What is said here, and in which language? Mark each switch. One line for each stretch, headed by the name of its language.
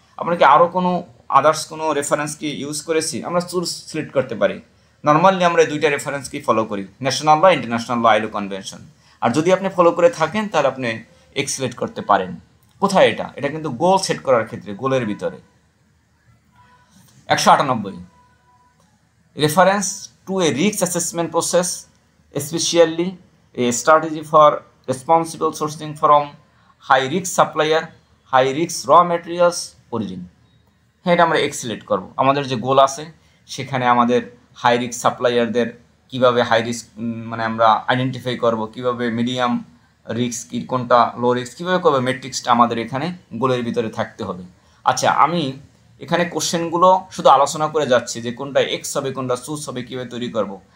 Bangla: আমরা কি আরও কোনো আদার্স কোনো রেফারেন্স কি ইউজ করেছি? আমরা চুজ সিলেক্ট করতে পারি। নর্মালি আমরা দুইটা রেফারেন্সকেই ফলো করি, ন্যাশনাল ল, ইন্টারন্যাশনাল ল, আইএলও কনভেনশন। আর যদি আপনি ফলো করে থাকেন তাহলে আপনি সিলেক্ট করতে পারেন। কোথায় এটা? এটা কিন্তু গোল সেট করার ক্ষেত্রে, গোলের ভিতরে।
English: 198 reference to a risk assessment process, especially a strategy for responsible sourcing from high risk supplier, high risk raw materials origin।
Bangla: হ্যাঁ, এটা আমরা সিলেক্ট করব। আমাদের যে গোল আছে সেখানে আমাদের হাই রিস্ক সাপ্লায়ারদের কীভাবে হাই রিস্ক মানে আমরা আইডেন্টিফাই করব, কীভাবে মিডিয়াম রিস্ক কি কোনটা, লো রিস্ক কীভাবে করবো, মেট্রিক্সটা আমাদের এখানে গোলের ভিতরে থাকতে হবে। আচ্ছা, আমি এখানে কোশ্চেনগুলো শুধু আলোচনা করে যাচ্ছি যে কোনটা এক্স হবে, কোনটা চুজ হবে, কীভাবে তৈরি করব।